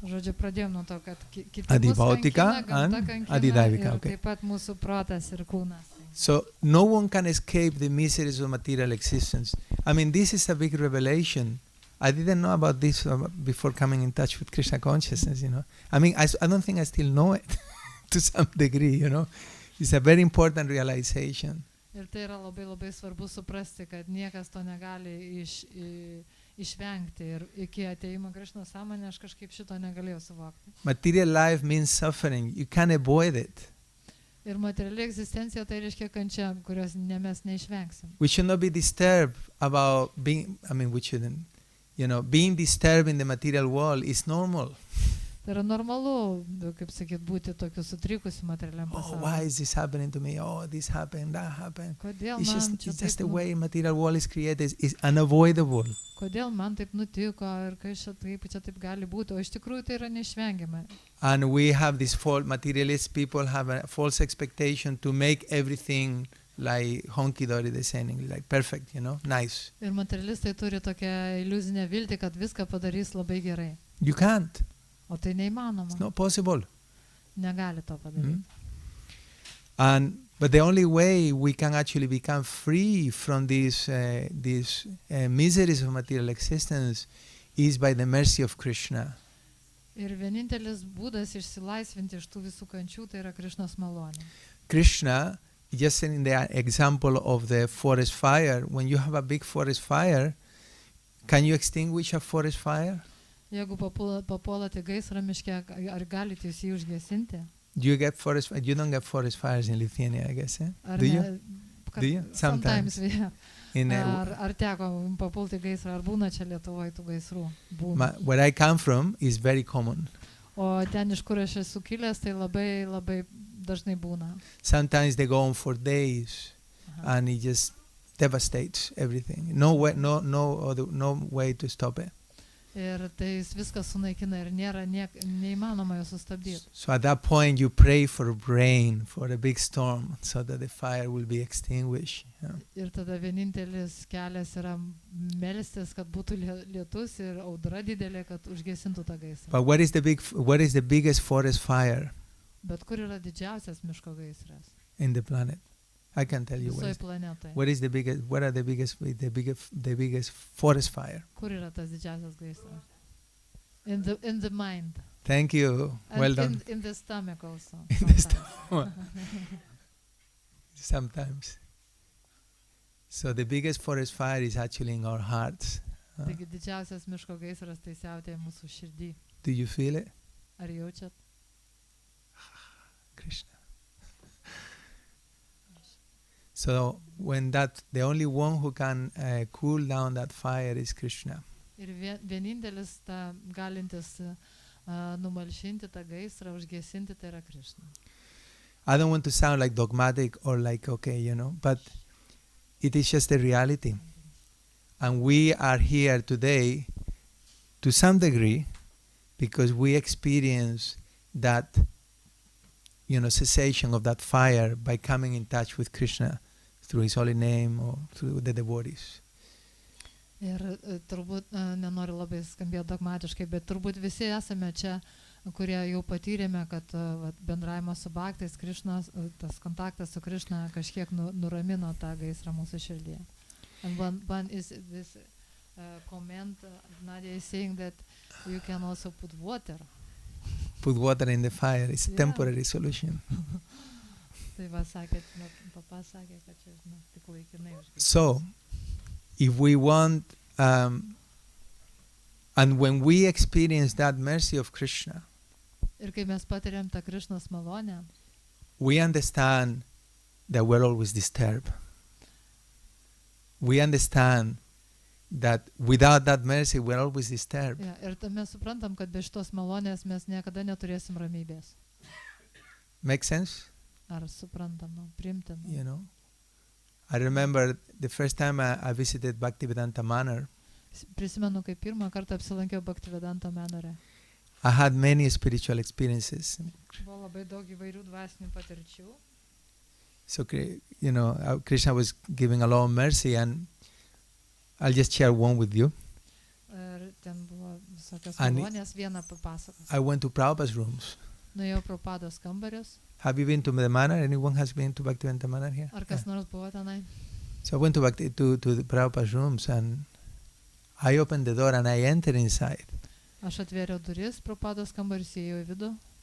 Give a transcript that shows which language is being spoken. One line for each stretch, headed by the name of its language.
Lithuanian: Žodžiu, pradėjom nuo to, kad kiti
Sanskrit: Adibhautika
Lithuanian: mus kankina, gamta
English: and
Lithuanian: kankina
Sanskrit: Adidavika,
Lithuanian: ir
English: okay.
Lithuanian: taip pat mūsų protas ir kūnas.
English: So no one can escape the miseries of material existence. I mean, this is a big revelation. I didn't know about this before coming in touch with Krishna consciousness, you know. I mean, I don't think I still know it to some degree, you know. It's a very important realization.
Lithuanian: Ir tai yra labai labai svarbu suprasti, kad niekas to negali išvengti. Ir iki ateimo Krišnos sąmonę aš kažkaip šito negalėjau suvokti.
English: Material life means suffering. You can't avoid it.
Lithuanian: Ir materiali egzistencija tai reiškia kančia, kurios mes neišvengsim.
English: We should not be disturbed about being, we shouldn't, being disturbed in the material world is normal.
Lithuanian: Tai yra normalu, kaip sakyt, būti tokiu sutrikusiu materialiam
English: Oh,
Lithuanian: pasauliu.
English: why is this happening to me? Oh, this happened, that happened.
Lithuanian: Kodėl
English: It's
Lithuanian: man
English: just the
Lithuanian: taip
English: way material world is created. It's unavoidable.
Lithuanian: kodėl man taip nutiko ir kaip čia taip gali būti, o iš tikrųjų tai yra neišvengiama.
English: And we have this false, materialist people have a false expectation to make everything like honky-dory, the saying, like perfect, nice.
Lithuanian: Ir materialistai turi tokią iliuzinę viltį, kad viską padarys labai gerai.
English: You can't.
Lithuanian: O tai neįmanoma.
English: It's not possible.
Lithuanian: Negali to padaryti.
English: But the only way we can actually become free from these miseries of material existence is by the mercy of Krishna.
Lithuanian: Ir vienintelis būdas išsilaisvinti iš tų visų kančių tai yra Krišnos malonė.
English: Krishna, just in the example of the forest fire, when you have a big forest fire, can you extinguish a forest fire?
Lithuanian: Jeigu papuolate gaisrą miške, ar galite jūs jį užgesinti?
English: You don't get forest fires in Lithuania, I guess.
Lithuanian: Ar
English: Do you?
Lithuanian: ne?
English: Do you? Sometimes we have. In
Lithuanian: Ar teko papulti gaisrą, ar būna čia Lietuvoje tų gaisrų? Būna.
English: where I come from is very common.
Lithuanian: O ten, iš kur aš esu kilęs, tai labai labai dažnai būna.
English: Sometimes they go on for days, and it just devastates everything. No way to stop it.
Lithuanian: Ir tai viskas sunaikina ir nėra neįmanoma jo sustabdyti.
English: So at that point you pray for rain, for a big storm, so that the fire will be extinguished.
Lithuanian: Ir tada vienintelis kelias yra melstis, kad būtų lietus ir audra didelė, kad užgesintų tą gaisrą.
English: But what is the biggest forest fire
Lithuanian: Bet kur yra didžiausias miško gaisras?
English: in the planet? I can tell you
Lithuanian: visoje planetoje.
English: what are the biggest forest fire.
Lithuanian: Kur yra tas didžiausias gaisras?
English: In the mind. Thank you. And Well done. in the stomach also. In the sometimes. Sometimes. So the biggest forest fire is actually in our hearts.
Lithuanian: Taigi didžiausias miško gaisras tai siautėja mūsų širdį.
English: Do you feel it?
Lithuanian: Ar jaučiat?
English: Krishna. So when the only one who can cool down that fire is Krishna.
Lithuanian: Ir vienintelis ta galintis numalšinti tą gaisrą, užgesinti, tai yra Krishna.
English: I don't want to sound like dogmatic or like, okay, but it is just a reality. And we are here today to some degree because we experience that, cessation of that fire by coming in touch with Krishna through His holy name or through the devotees.
Lithuanian: Ir turbūt nenoriu labai skambėti dogmatiškai, bet turbūt visi esame čia, kurie jau patyrėme, kad bendravimas su bhaktais, Krishnas, tas kontaktas su Krishna kažkiek nuramino tą gaisrą mūsų širdyje.
English: And one is this comment, Nadia is saying that you can also put water. Put water in the fire. It's a Yeah. temporary solution.
Lithuanian: Tai va sakė, papa sakė, kad čia tik laikinai užgesinti.
English: So, if we want, and when we experience that mercy of Krishna,
Lithuanian: Ir kai mes patiriam tą Krishnos malonę,
English: we understand that we're always disturbed. We understand that without that mercy, we're always disturbed.
Lithuanian: ir mes suprantam, kad be šitos malonės mes niekada neturėsim ramybės.
English: Make sense?
Lithuanian: Ar suprantam, priimtam.
English: I remember the first time I visited Bhaktivedanta Manor,
Lithuanian: Prisimenu, kai pirmą kartą apsilankiau Bhaktivedanta Manore.
English: I had many spiritual experiences.
Lithuanian: Buvo labai daug įvairių dvasinių patirčių.
English: So, Krishna was giving a lot of mercy, and I'll just share one with you.
Lithuanian: Ir ten buvo visokios
English: And
Lithuanian: malonės, vieną papasakos.
English: I went to Prabhupada's rooms.
Lithuanian: Nuėjau Prabhupados kambarius.
English: Have you been to the manor? Anyone has been to Bhaktivedanta Manor here?
Lithuanian: Ar kas nors buvo tenai?
English: So I went to the Prabhupada's rooms, and I opened the door and I entered inside.
Lithuanian: Aš atvėriau duris, Prabhupados kambarius, įėjau į vidų.